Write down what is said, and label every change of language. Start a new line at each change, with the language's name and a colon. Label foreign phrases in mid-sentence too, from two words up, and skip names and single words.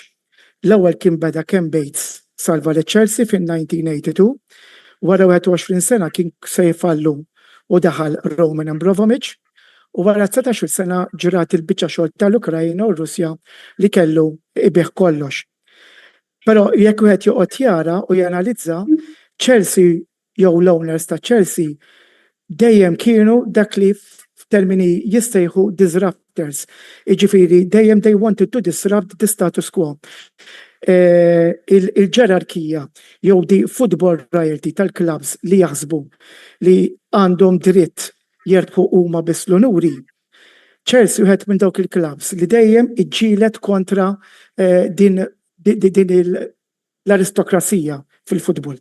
Maltese: L-ewwel kien beda Ken Bates salva l-Chelsea fin-1982, wara 21 sena kien se jfallu u daħal Roman Abramovich, u wara 19 sena ġrat il-biċċa xogħol tal-Ukrajna u Russja li kellu ibih kollox. Però jekk wieħed joqgħod jara u janalizza, Chelsea jew l-owners ta' Chelsea dejjem kienu dak li f'termini jistejħu disruptors. Jiġifieri dejjem
English: they wanted to disrupt the status quo.
Maltese: Il-ġerarkija jew di
English: football royalty
Maltese: tal-clubs li jaħsbu li għandhom dritt jertħu huma biss l-onuri. Chelsea wieħed minn dawk il-clubs li dejjem iġġielet kontra din l-aristokrazija fil-futbol.